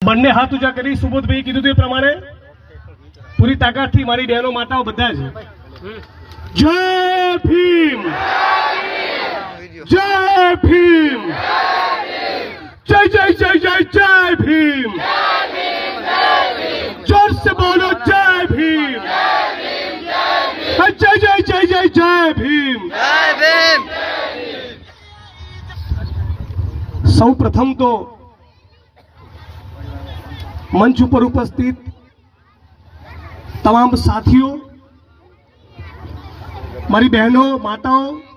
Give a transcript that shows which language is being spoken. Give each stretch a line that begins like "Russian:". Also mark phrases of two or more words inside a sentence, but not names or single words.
Gujarati: બંને હાથ ઊંચા કરી સુબોધભાઈ કીધું તે પ્રમાણે પૂરી તાકાતથી મારી બહેનો માતાઓ બધા જ જય ભીમ, જય ભીમ,
Hindi: जय जय जय जय जय भीम, जोर से बोलो जय भीम, जय जय जय जय जय भीम। सौ प्रथम तो मंच पर उपस्थित तमाम साथियों, मारी बहनों, माताओं,